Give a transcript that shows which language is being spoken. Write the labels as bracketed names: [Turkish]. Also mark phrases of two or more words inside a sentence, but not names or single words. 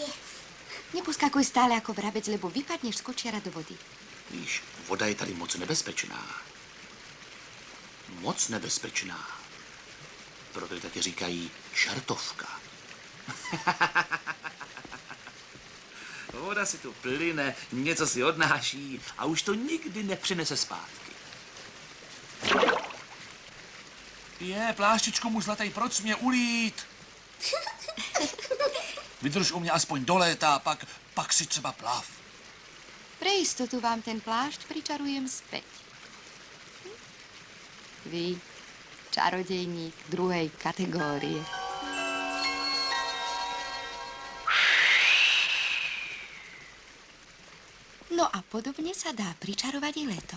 [Slovak] Neposkakuj stále ako vrabec, lebo vypadneš z kočiara do vody. [Czech] Víš, voda je tady moc nebezpečná. Moc nebezpečná. Proto ji taky říkají čertovka. Voda si tu plyne, něco si odnáší a už to nikdy nepřinese zpátky. Pláštičku mu zlatej, proč jsi mě ulít? Vydrž u mě aspoň do léta, pak si třeba plav. [Slovak] Pre istotu vám ten plášť pričarujem späť. Vy, čarodejník druhej kategórie. No a podobne sa dá pričarovať i leto.